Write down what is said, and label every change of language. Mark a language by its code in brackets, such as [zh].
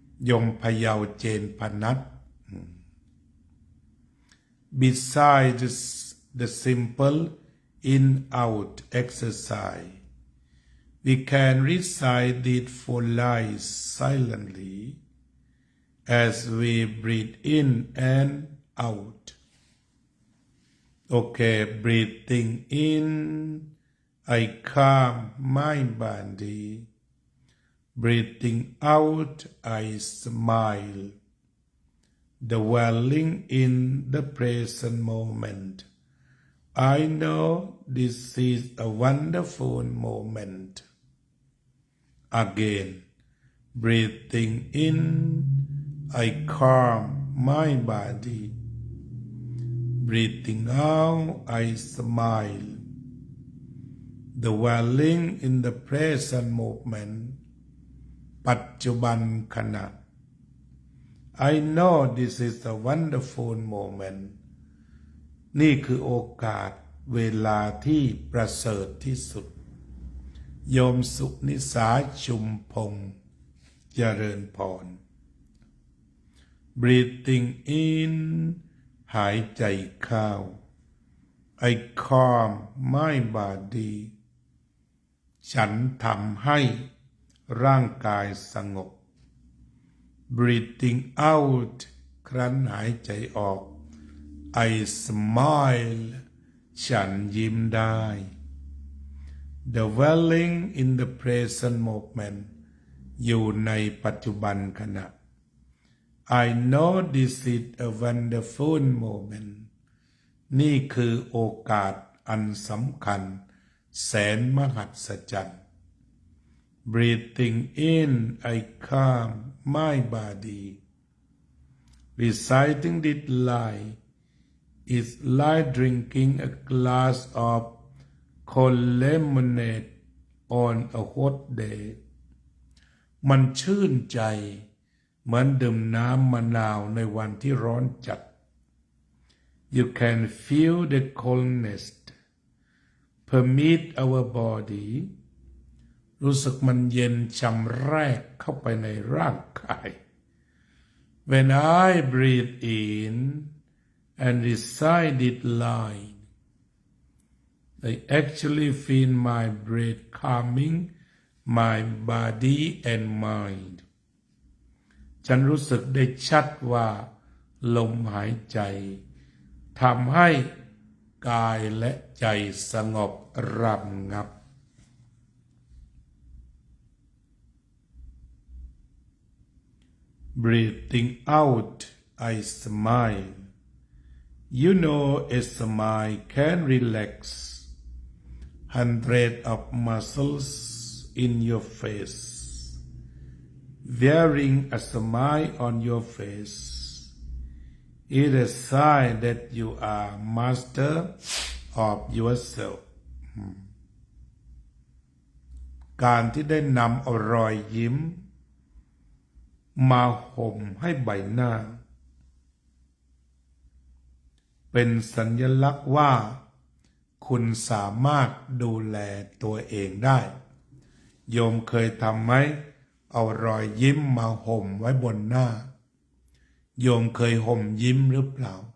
[en] ยมพยาวเจนพนัท Besides the simple in-out exercise we can recite it for lies silently as we breathe in and out. Okay, breathing in, I calm my body. Breathing out, I smile. Dwelling in the present moment. I know this is a wonderful moment. Again, breathing in, I calm my body. Breathing out, I smile. Dwelling in the present moment. [th] ปัจจุบันขณะ [en] I know this is a wonderful moment. [th] นี่คือโอกาสเวลาที่ประเสริฐที่สุดโยมสุนิสาชุมพงษ์เจริญพร [en] Breathing in [th] หายใจเข้า [en] I calm my body [th] ฉันทำให้ร่างกายสงบ [en] Breathing out [th] ครั้นหายใจออก [en] I smile [th] ฉันยิ้มได้ [en] Dwelling in the present moment [th] อยู่ในปัจจุบันขณะ [en] I know this is a wonderful moment [th] นี่คือโอกาสอันสำคัญแสนมหัศจรรย์ [en] Breathing in, I calm my body. Reciting this line is like drinking a glass of cold lemonade on a hot day. [th] มันชื่นใจเหมือนดื่มน้ำมะนาวในวันที่ร้อนจัด [en] You can feel the coldness permeate our body [th] รู้สึกมันเย็นชำแรกเข้าไปในร่างกาย [en] When I breathe in and recite it line I actually feel my breath calming my body and mind [th] ฉันรู้สึกได้ชัดว่าลมหายใจทำให้กายและใจสงบระงับ [en] Breathing out, I smile. You know a smile can relax hundreds of muscles in your face. Wearing a smile on your face is a sign that you are master of yourself. [th] การที่ได้นำเอารอยยิ้มมาห่มให้ใบหน้าเป็นสัญลักษณ์ว่าคุณสามารถดูแลตัวเองได้โยมเคยทำไหมเอารอยยิ้มมาห่มไว้บนหน้าโยมเคยห่มยิ้มหรือเปล่า